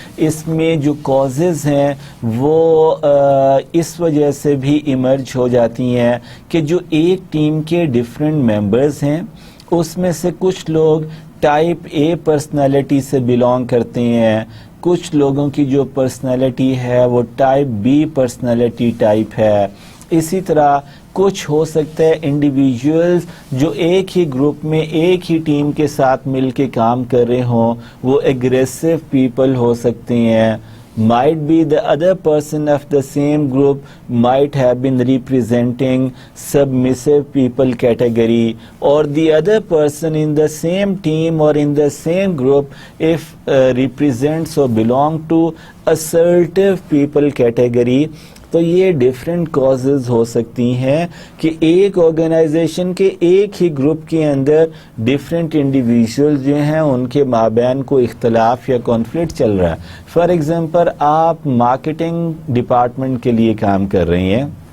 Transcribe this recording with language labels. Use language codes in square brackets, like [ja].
[ur] اس میں جو کازز ہیں وہ اس وجہ سے بھی ایمرج ہو جاتی ہیں کہ جو ایک ٹیم کے ڈفرینٹ ممبرز ہیں اس میں سے کچھ لوگ ٹائپ اے پرسنالٹی سے بلانگ کرتے ہیں، کچھ لوگوں کی جو پرسنالٹی ہے وہ ٹائپ بی پرسنالٹی ٹائپ ہے. اسی طرح کچھ ہو سکتا ہے انڈیویجولز جو ایک ہی گروپ میں ایک ہی ٹیم کے ساتھ مل کے کام کر رہے ہوں، وہ ایگریسو پیپل ہو سکتے ہیں. [en] might be the other person of the same group might have been representing submissive people category, or the other person in the same team or in the same group if represents or belong to assertive people category. [ur] تو یہ different causes ہو سکتی ہیں کہ ایک organization کے ایک ہی group کے اندر different individual جو ہیں ان کے مابین کو اختلاف یا کانفلکٹ چل رہا ہے. فار ایگزامپل آپ مارکیٹنگ ڈپارٹمنٹ کے لیے کام کر رہے ہیں.